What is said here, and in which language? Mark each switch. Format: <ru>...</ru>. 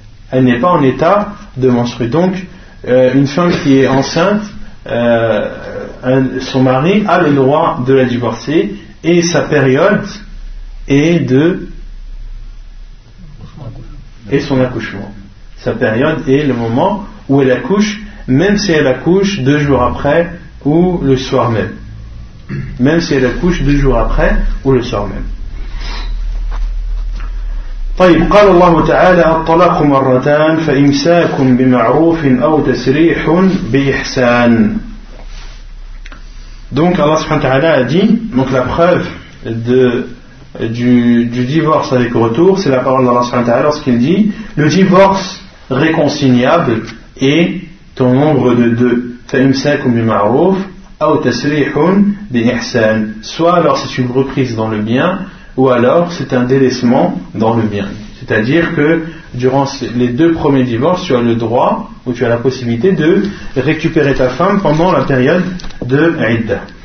<fr>Elle n'est pas en état de menstrue. Donc, une femme qui est enceinte, son mari a le droit de la divorcer et sa période est de... et son accouchement. Sa période est le moment où elle accouche, même si elle accouche 2 jours après ou le soir même. Même si elle accouche 2 jours après ou le soir même.</fr> <ar>طيب قال الله تعالى الطلاق مرتان فإمساك بمعروف أو تسريح بإحسان.</ar> <fr>Donc Allah</fr> <ar>سبحانه وتعالى</ar> <fr>dit, donc la preuve du divorce avec retour, c'est la parole d'Allah سبحانه وتعالى lorsqu'il dit le divorce réconciliable est ton nombre de 2.</fr> <ar>فإمساك بمعروف أو تسريح بإحسان.</ar> <fr>Soit alors c'est une reprise dans le bien, ou alors c'est un délaissement dans le bien. C'est-à-dire que durant les 2 premiers divorces, tu as le droit ou tu as la possibilité de récupérer ta femme pendant la période de idda.</fr>